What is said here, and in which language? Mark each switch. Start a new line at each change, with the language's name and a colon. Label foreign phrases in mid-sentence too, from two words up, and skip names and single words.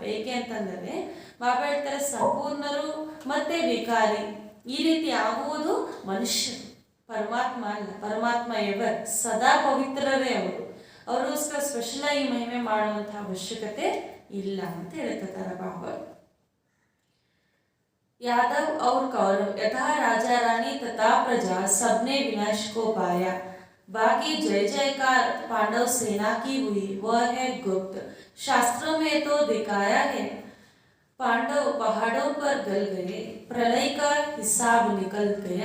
Kannada: ಏಕೆ ಅಂತಂದರೆ ಬಾಬಾ ಹೇಳ್ತಾರೆ ಸಂಪೂರ್ಣರು ಮತ್ತೆ ವಿಕಾರಿ ಈ ರೀತಿ ಆಗುವುದು ಮನುಷ್ಯರು, ಪರಮಾತ್ಮ ಅಲ್ಲ. ಪರಮಾತ್ಮ ಎವರ್ ಸದಾ ಪವಿತ್ರರೇ ಅವರು. ಅವರಿಗೋಸ್ಕರ ಸ್ಪೆಷಲ್ ಆಗಿ ಮಹಿಮೆ ಮಾಡುವಂತಹ ಅವಶ್ಯಕತೆ ಇಲ್ಲ ಅಂತ ಹೇಳ್ತಾರೆ ಬಾಬಾ.
Hindi: यादव और कौरव यथा राजा रानी तथा प्रजा सबने विनाश को पाया। बाकी जय जयकार पांडव सेना की हुई वह है गुप्त। शास्त्रों में तो दिखाया है पांडव पहाड़ों पर गल गए, प्रलय का हिसाब निकल गया।